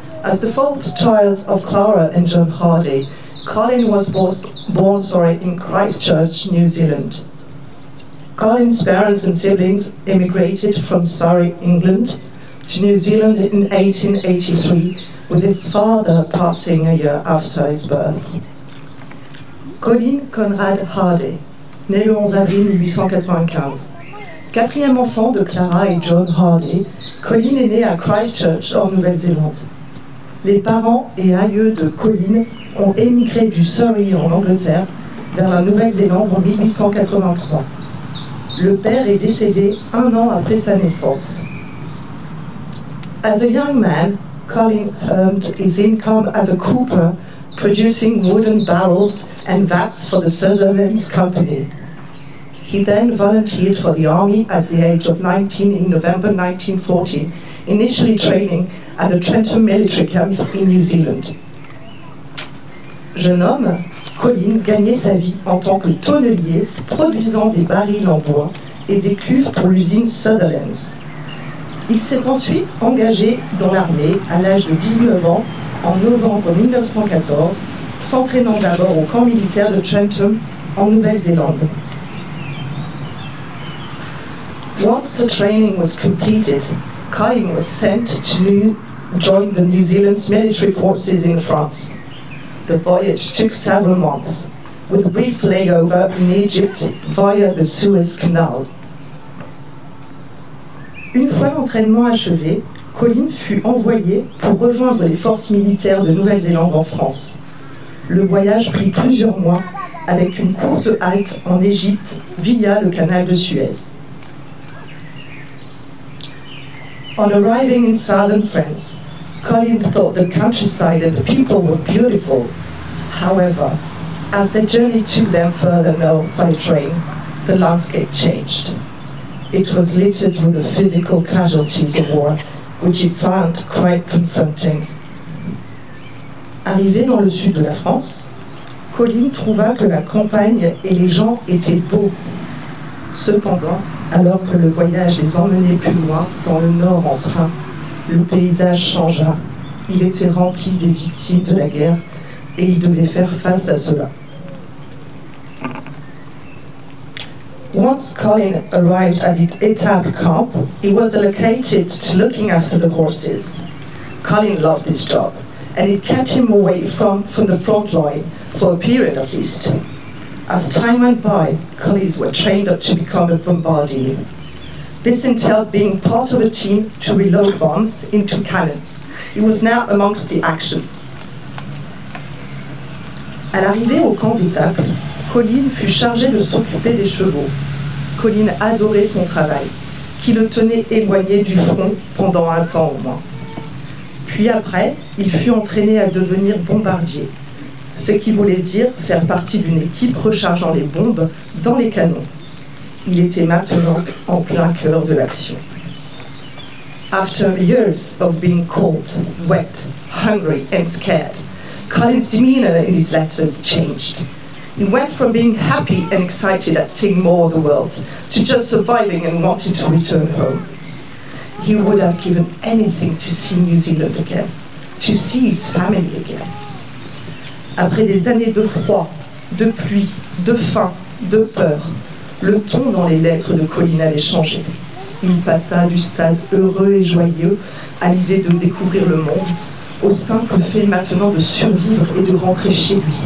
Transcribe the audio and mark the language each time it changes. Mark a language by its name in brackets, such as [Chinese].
[English] As the fourth child of Clara and John Hardy, Colin was born in Christchurch, New Zealand. Colin's parents and siblings immigrated from Surrey, England, to New Zealand in 1883, with his father passing a year after his birth. [French] Colin Conrad Hardy, né le 11 avril 1895. Quatrième enfant de Clara et John Hardy, Colin est né à Christchurch, en Nouvelle-Zélande. Les parents et aïeux de Colin ont émigré du Surrey en Angleterre vers la Nouvelle-Zélande en 1883. Le père est décédé 1 an après sa naissance. [English] As a young man, Colin earned his income as a cooper, producing wooden barrels and vats for the Sutherlands Company. He then volunteered for the army at the age of 19 in November 1940, initially training at the Trentham Military Camp in New Zealand. [French] Jeune homme, Colin gagnait sa vie en tant que tonnelier, produisant des barils en bois et des cuves pour l'usine Sutherlands. Il s'est ensuite engagé dans l'armée à l'âge de 19 ans en novembre 1914, s'entraînant d'abord au camp militaire de Trentham en Nouvelle-Zélande. [English] Once the training was completed, Colin was sent to join the New Zealand's military forces in France. The voyage took several months, with a brief layover in Egypt via the Suez Canal. [French] Une fois l'entraînement achevé, Colin fut envoyé pour rejoindre les forces militaires de Nouvelle-Zélande en France. Le voyage prit plusieurs mois, avec une courte halte en Égypte via le canal de Suez. [English] On arriving in southern France, Colin thought the countryside and the people were beautiful. However, as the journey took them further north by train, the landscape changed. It was littered with the physical casualties of war, which he found quite confronting. [French] Arrivé dans le sud de la France, Colin trouva que la campagne et les gens étaient beaux. Cependant, alors que le voyage les emmenait plus loin, dans le nord en train, le paysage changea. Il était rempli des victimes de la guerre et il devait faire face à cela. [English] Once Colin arrived at the Étape camp, he was allocated to looking after the horses. Colin loved this job, and it kept him away from the front line, for a period at least. As time went by, collies were trained up to become a bombardier. This entailed being part of a team to reload bombs into cannons. He was now amongst the action. [French] À l'arrivée au camp d'étape, Colin fut chargé de s'occuper des chevaux. Colin adorait son travail, qui le tenait éloigné du front pendant un temps au moins. Puis après, il fut entraîné à devenir bombardier, ce qui voulait dire faire partie d'une équipe rechargeant les bombes dans les canons. Il était maintenant en plein cœur de l'action. [English] After years of being cold, wet, hungry and scared, Colin's demeanor in his letters changed. He went from being happy and excited at seeing more of the world to just surviving and wanting to return home. He would have given anything to see New Zealand again, to see his family again. [French] Après des années de froid, de pluie, de faim, de peur, le ton dans les lettres de Colin avait changé. Il passa du stade heureux et joyeux à l'idée de découvrir le monde, au simple fait maintenant de survivre et de rentrer chez lui.